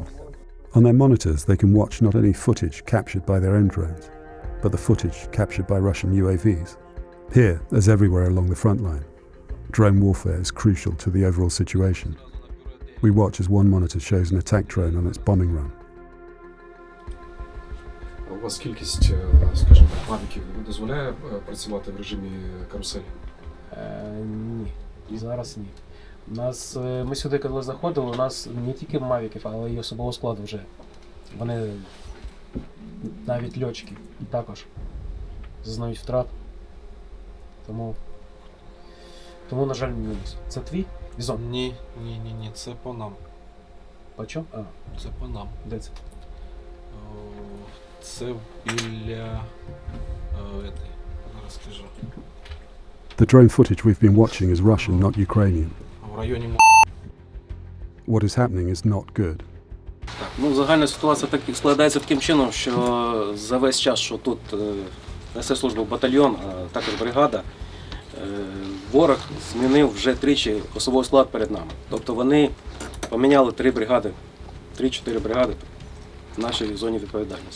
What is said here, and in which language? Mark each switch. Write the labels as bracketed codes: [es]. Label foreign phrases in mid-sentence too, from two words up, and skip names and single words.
[en] On their monitors, they can watch not only footage captured by their own drones, but the footage captured by Russian UAVs. Here, as everywhere along the front line, drone warfare is crucial to the overall situation. We watch as one monitor shows an attack drone on its bombing run. [uk] У вас кількість, скажімо так, мавіків дозволяє працювати в режимі каруселі? Ні, зараз ні. Ми сюди, коли заходили, у нас не тільки мавіків, але й особового складу вже. Вони, навіть льотчики, також зазнають втрат. Тому, на жаль, мінус. Це твій візон? Ні, це по нам. По чому? Це по нам. Де це? Це біля... зараз скажу. [en] The drone footage we've been watching is Russian, not Ukrainian. [uk] В районі... [en] What is happening is not good. [uk] Ну, загальна ситуація так складається таким чином, що за весь час, що тут несе службу батальйон, а також бригада, ворог змінив вже 3 особовий склад перед нами. Тобто вони поміняли 3 бригади, 3-4 бригади в нашій зоні відповідальності.